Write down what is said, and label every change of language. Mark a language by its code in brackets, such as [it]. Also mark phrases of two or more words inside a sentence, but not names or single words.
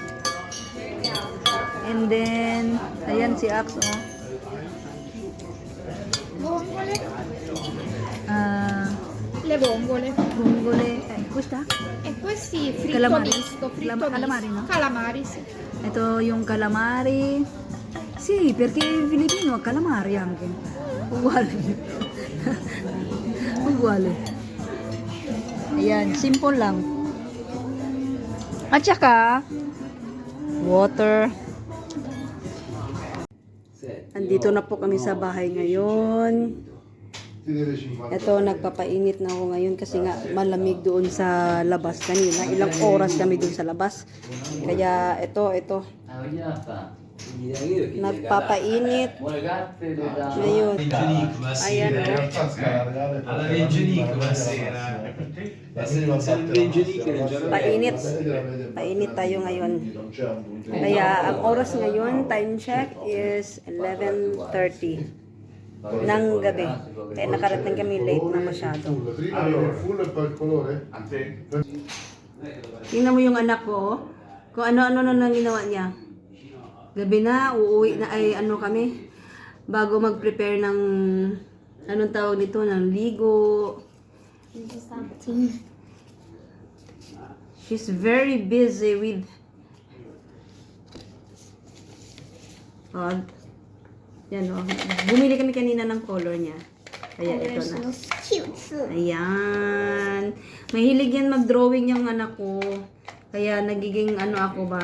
[en] And then, [tl] ayan si Ax, oh. [it] Vongole. Ah, Le vongole. vongole. Questa? E questi fritto Calamari. misto. Fritto Calamari, misto. no? Calamari, sì. [tl] Ito yung calamari. [it] Sì, perché in Filipino calamari anche. Uguale. Uguale. [tl] Ayan, simple lang. At saka, water. Andito na po kami sa bahay ngayon. Ito, nagpapainit na ako ngayon kasi nga malamig doon sa labas kanina. Ilang oras kami doon sa labas. Kaya ito. Nagpapainit. Ngayon. Ayan. [it] Alla Vengenico la sera. [tl] Painit. Painit tayo ngayon. Kaya ang oras ngayon, [en] time check is [tl] 11:30 ng gabi. Kaya nakarating kami late na masyado. Tingnan mo yung anak ko. Kung ano-ano na nang ginawa niya. Gabi na, uuwi na, ay ano kami. Bago mag-prepare ng, anong tawag nito, ng ligo. [en] She's very busy with [tl] yan o. Bumili kami kanina ng color niya. Kaya ito na. Ayan. Mahilig yan mag-drawing yung anak ko. Kaya nagiging ano ako ba?